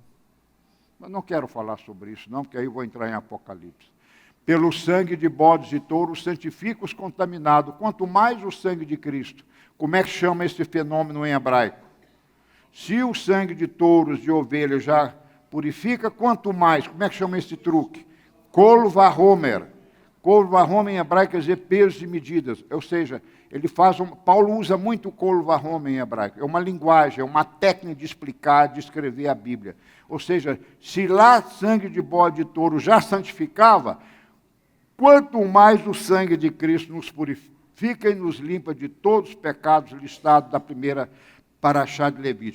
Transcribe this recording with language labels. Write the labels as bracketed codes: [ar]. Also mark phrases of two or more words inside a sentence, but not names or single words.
[pt] Mas não quero falar sobre isso, não, porque aí eu vou entrar em Apocalipse. Pelo sangue de bodes e touros, santifica os contaminados. Quanto mais o sangue de Cristo. Como é que chama esse fenômeno em hebraico? Se o sangue de touros, de ovelhas já purifica, quanto mais? Como é que chama esse truque? [he] קל וחומר. קל וחומר [pt] em hebraico quer dizer pesos e medidas. Ou seja, Paulo usa muito o [he] קל וחומר [pt] em hebraico. É uma linguagem, é uma técnica de explicar, de escrever a Bíblia. Ou seja, se lá sangue de bode e touro já santificava, quanto mais o sangue de Cristo nos purifica e nos limpa de todos os pecados listados da primeira paraxá de Levítico.